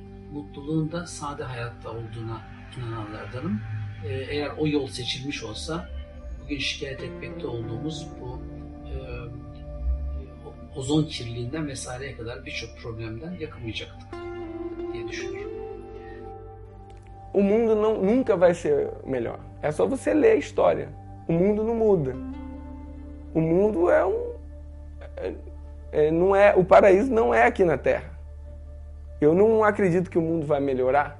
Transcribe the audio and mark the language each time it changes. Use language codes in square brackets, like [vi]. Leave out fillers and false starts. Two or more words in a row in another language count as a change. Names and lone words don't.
[tr] Mutluluğun da sade hayatta olduğuna inananlardanım. Eğer o yol seçilmiş olsa bugün şikayet etmekte olduğumuz bu ozon kirliliğinden vesaireye kadar birçok problemden yakınmayacaktık diye düşünüyorum. [pt] O mundo nunca vai ser melhor. É só você ler a história. O mundo não muda. O mundo não é o paraíso não é aqui na Terra. Eu não acredito que o mundo vai melhorar.